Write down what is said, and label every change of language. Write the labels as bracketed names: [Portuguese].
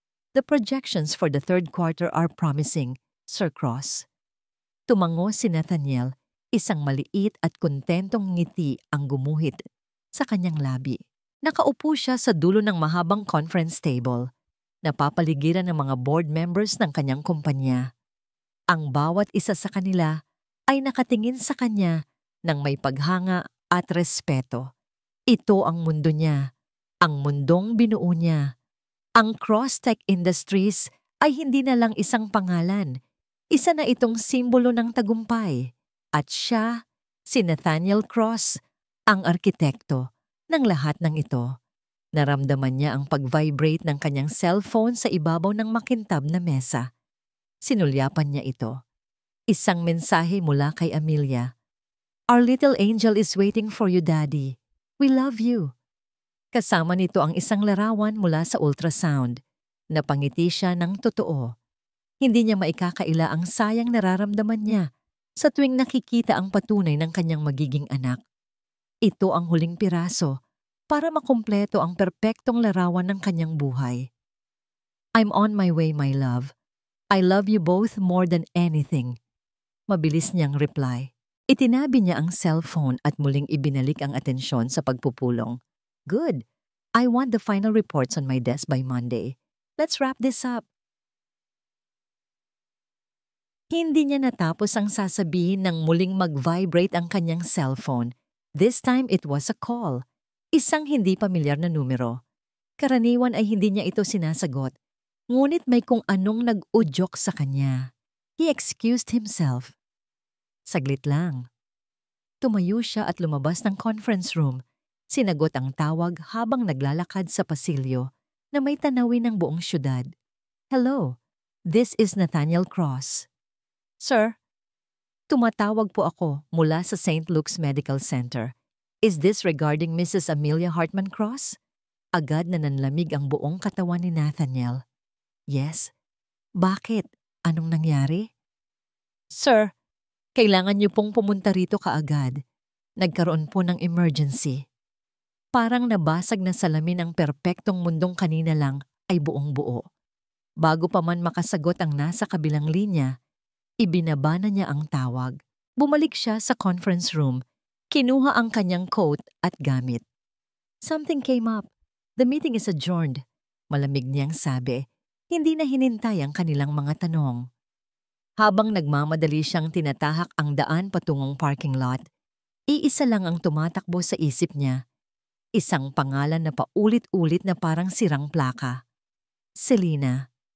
[English] The projections for the third quarter are promising, Sir Cross. [Filipino] Tumango si Nathaniel, isang maliit at kontentong ngiti ang gumuhit sa kanyang labi. Nakaupo siya sa dulo ng mahabang conference table, napapaligiran ng mga board members ng kanyang kumpanya. Ang bawat isa sa kanila ay nakatingin sa kanya ng may paghanga at respeto. Ito ang mundo niya, ang mundong binuo niya. Ang Cross Tech Industries ay hindi na lang isang pangalan. Isa na itong simbolo ng tagumpay. At siya, si Nathaniel Cross, ang arkitekto ng lahat ng ito. Naramdaman niya ang pag-vibrate ng kanyang cellphone sa ibabaw ng makintab na mesa. Sinulyapan niya ito. Isang mensahe mula kay Amelia. [English] Our little angel is waiting for you, Daddy. We love you. [Filipino] Kasama nito ang isang larawan mula sa ultrasound. Napangiti siya ng totoo. Hindi niya maikakaila ang sayang nararamdaman niya sa tuwing nakikita ang patunay ng kanyang magiging anak. Ito ang huling piraso para makumpleto ang perpektong larawan ng kanyang buhay. [English] I'm on my way, my love. I love you both more than anything. [Filipino] Mabilis niyang reply. Itinabi niya ang cellphone at muling ibinalik ang atensyon sa pagpupulong. [English] Good. I want the final reports on my desk by Monday. Let's wrap this up. [Filipino] Hindi niya natapos ang sasabihin nang muling mag-vibrate ang kanyang cellphone. [English] This time it was a call. [Filipino] Isang hindi pamilyar na numero. Karaniwan ay hindi niya ito sinasagot. Ngunit may kung anong nag-udyok sa kanya. [English] He excused himself. [Filipino] Saglit lang. Tumayo siya at lumabas ng conference room. Sinagot ang tawag habang naglalakad sa pasilyo na may tanawin ng buong syudad. [English] Hello, this is Nathaniel Cross. [Filipino] Sir, tumatawag po ako mula sa St. [English] Luke's Medical Center. Is this regarding Mrs. [Filipino] Amelia Hartman Cross? Agad na nanlamig ang buong katawan ni Nathaniel. [English] Yes. [Filipino] Bakit? Anong nangyari? Sir, kailangan niyo pong pumunta rito kaagad. Nagkaroon po ng emergency. Parang nabasag na salamin ang perpektong mundong kanina lang ay buong buo. Bago pa man makasagot ang nasa kabilang linya, ibinaba na niya ang tawag. Bumalik siya sa conference room. Kinuha ang kanyang coat at gamit. [English] Something came up. The meeting is adjourned. [Filipino] Malamig niyang sabi, hindi na hinintay ang kanilang mga tanong. Habang nagmamadali siyang tinatahak ang daan patungong parking lot, iisa lang ang tumatakbo sa isip niya. Isang pangalan na paulit-ulit na parang sirang plaka. Selena.